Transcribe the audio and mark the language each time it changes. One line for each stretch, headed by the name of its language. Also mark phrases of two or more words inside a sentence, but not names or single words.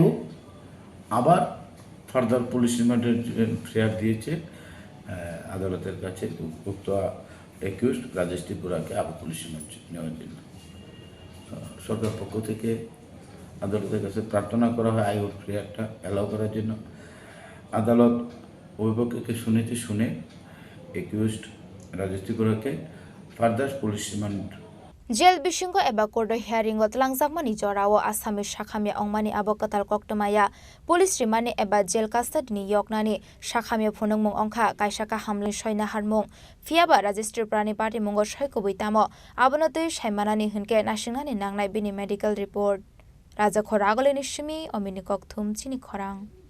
Bangla: আবার
English: further police
Bangla: রিমান্ডের ফেয়ার দিয়েছে আদালতের কাছে উক্ত অ্যাকিউজড রাজেশ ত্রিপুরাকে আবার
English: police remand
Bangla: নেওয়ার জন্য সরকার পক্ষ থেকে আদালতের কাছে প্রার্থনা করা হয় আয়ুর ফেয়ারটা অ্যালাউ করার জন্য আদালত অভিভাবককে শুনে অ্যাকিউজড রাজেশ ত্রিপুরাকে
English: further police remand
Kok Borok: Jail bisingo eba kordo hearing ot langjakmani jorao asami shakhami ongmani abo katal koktomaya police rimani eba
English: jail custody
Kok Borok: ni yoknani shakhami phunungmung ongkha kaisaka hamlin soina harmung fiaba Rajesh Tripurani party mungo soikobui tamo abonotoi saimanani hunke nasingnani nangnai bini
English: medical report
Kok Borok: Raja Khoragoleni shimi omini kokthum Chini Khorang